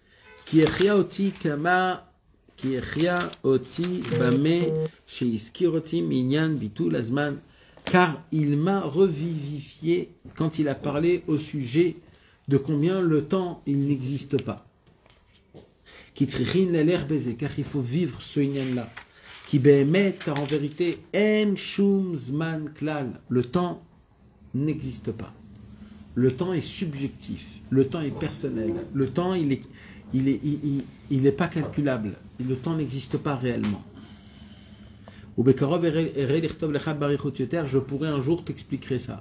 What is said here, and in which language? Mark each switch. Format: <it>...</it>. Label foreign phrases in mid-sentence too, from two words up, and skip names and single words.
<fr>Car il m'a revivifié quand il a parlé au sujet de combien le temps il n'existe pas. Car il faut vivre ce inyan-là. Car en vérité,</fr> <he>אין שום זמן כלל,</he> <fr>le temps n'existe pas. Le temps est subjectif, le temps est personnel, le temps il est pas calculable, le temps n'existe pas réellement. Je pourrais un jour t'expliquer ça.</fr>